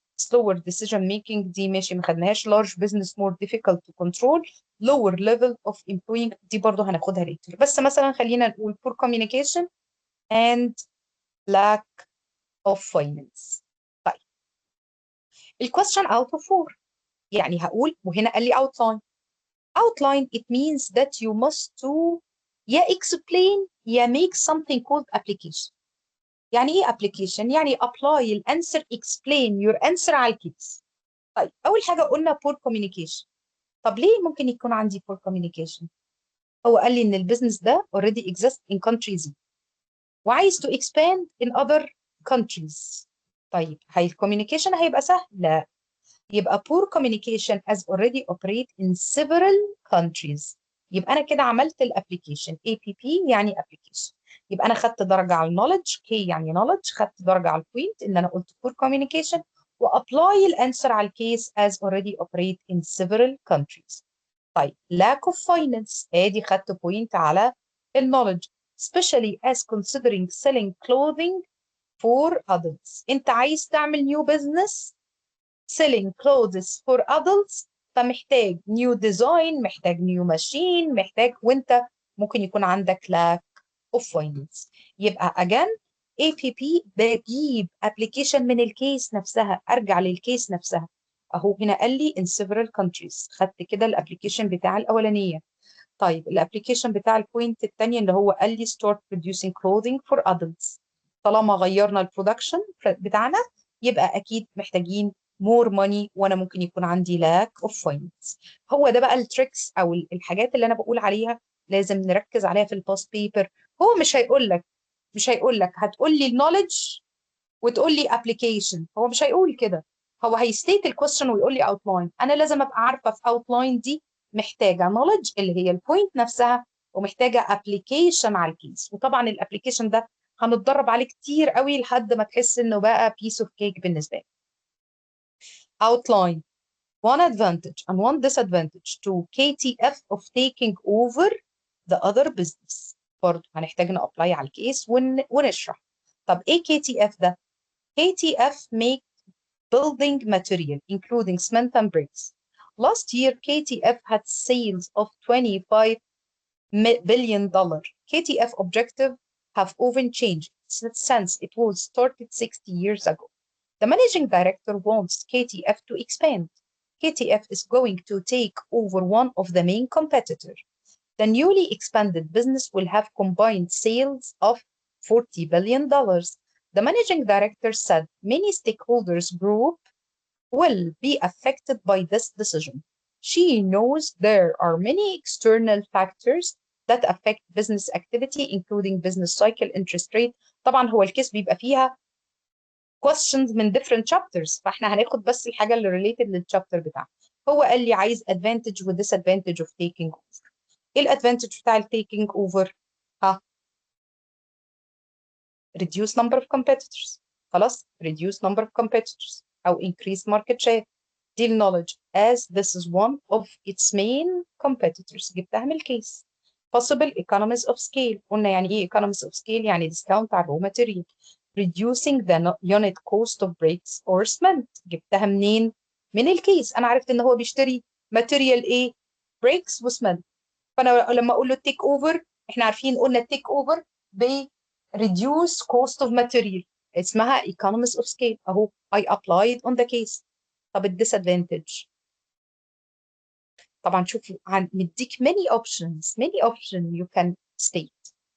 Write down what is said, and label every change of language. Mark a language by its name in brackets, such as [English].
[English] slower decision making [Arabic] دي ماشي ما خدناهاش. [English] large business more difficult to control. lower level of employing [Arabic] دي برضه هناخدها [English] later. [Arabic] بس مثلا خلينا نقول [English] poor communication and lack of finance. [Arabic] طيب ال [English] question out of 4 [Arabic] يعني هقول وهنا قال لي outline. [English] outline it means that you must to يا explain يا make something called application. [Arabic] يعني ايه application؟ يعني apply الانسر [English] explain your answer [Arabic] على الكيس. طيب اول حاجه قلنا poor communication. طب ليه ممكن يكون عندي poor communication؟ هو قال لي ان البيزنس ده [English] already exists in countries [Arabic] وعايز [English] to expand in other countries. [Arabic] طيب هي الكوميونيكيشن هيبقى سهل؟ لا، يبقى [English] poor communication as already operate in several countries. [Arabic] يبقى انا كده عملت الابلكيشن APP يعني application. يبقى انا خدت درجه على النولج K يعني knowledge، خدت درجه على البوينت ان انا قلت poor communication وابلاي الانسر على الكيس [English] as already operate in several countries. [Arabic] طيب lack of finance ادي خدت بوينت على النولج [English] especially as considering selling clothing for adults. [Arabic] انت عايز تعمل [English] new business selling clothes for adults [Arabic] فمحتاج new design، محتاج new machine، محتاج، وانت ممكن يكون عندك [English] lack of finance. [Arabic] يبقى again APP بجيب application من الكيس نفسها، ارجع للكيس نفسها. اهو هنا قال لي [English] in several countries، [Arabic] خدت كده الابلكيشن بتاع الاولانيه. طيب الابلكيشن بتاع البوينت الثانيه اللي هو قال لي [English] start producing clothing for adults. [Arabic] طالما غيرنا البرودكشن بتاعنا يبقى اكيد محتاجين more money وانا ممكن يكون عندي [English] lack of finance. [Arabic] هو ده بقى التريكس او الحاجات اللي انا بقول عليها لازم نركز عليها في الباست بيبر. هو مش هيقول لك هتقول لي النولج وتقول لي ابلكيشن، هو مش هيقول كده. هو هيستيت الكويستشن ويقول لي اوتلاين. انا لازم ابقى عارفه في اوتلاين دي محتاجه نولج اللي هي البوينت نفسها، ومحتاجه ابلكيشن على الكيس. وطبعا الابلكيشن ده هنتدرب عليه كتير قوي لحد ما تحس انه بقى بيس اوف كيك بالنسبه لك. [English] outline one advantage and one disadvantage to KTF of taking over the other business. [Arabic] برضه هنحتاج نابلاي على الكيس ونشرح. طب ايه KTF ده؟ [English] KTF make building material including cement and bricks. Last year KTF had sales of $25 billion. KTF objective have often changed since it was started 60 years ago. The managing director wants KTF to expand. KTF is going to take over one of the main competitors. The newly expanded business will have combined sales of $40 billion. The managing director said many stakeholders group will be affected by this decision. She knows there are many external factors that affect business activity including business cycle, interest rate. [Arabic] طبعا هو الكيس بيبقى فيها questions من [English] different chapters، [Arabic] فاحنا هناخد بس الحاجه اللي related للchapter بتاعها. هو قال لي عايز advantage و disadvantage of taking over. ايه الادفانتج بتاع ال [English] taking over؟ ها reduce number of competitors. خلاص reduce number of competitors او increase market share. دي knowledge as this is one of its main competitors. [Arabic] جبتها من الكيس. [English] possible economies of scale. [Arabic] قلنا يعني ايه [English] economies of scale؟ يعني discount على raw material. reducing the unit cost of bricks or cement. [Arabic] جبتها منين؟ من الكيس. انا عرفت ان هو بيشتري material ايه؟ bricks وسمنت. فانا لما اقول له take over، احنا عارفين قلنا take over ب [English] reduce cost of material [Arabic] اسمها economies of scale. [English] اهو I applied on the case. [Arabic] طب الديسادفانتج طبعا شوفوا مديك [English] many options you can state.